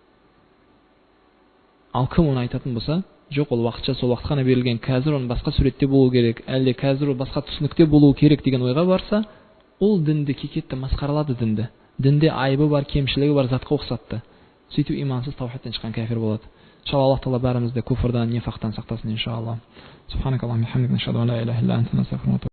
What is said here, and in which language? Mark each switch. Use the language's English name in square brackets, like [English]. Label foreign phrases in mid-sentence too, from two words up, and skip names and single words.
[Kazakh] Ал кім оны айтатын болса, жоқ, ол уақытша сол уақыт қана берілген, қазір оны басқа суретте болу керек, әлде қазір ол басқа түсінікте болу керек деген ойға барса, ол дінді кекетті, масқаралады дінді. Дінде айыбы бар, кемшілігі бар затқа ұқсатты. Сөйтіп имансыз таухидтен шыққан кәфир болады. Иншалла Аллах Таала бәрімізді күфрдан, нифақтан сақтасын иншалла. [Arabic] سبحانك اللهم وبحمدك نشهد أن لا إله إلا أنت نستغفرك.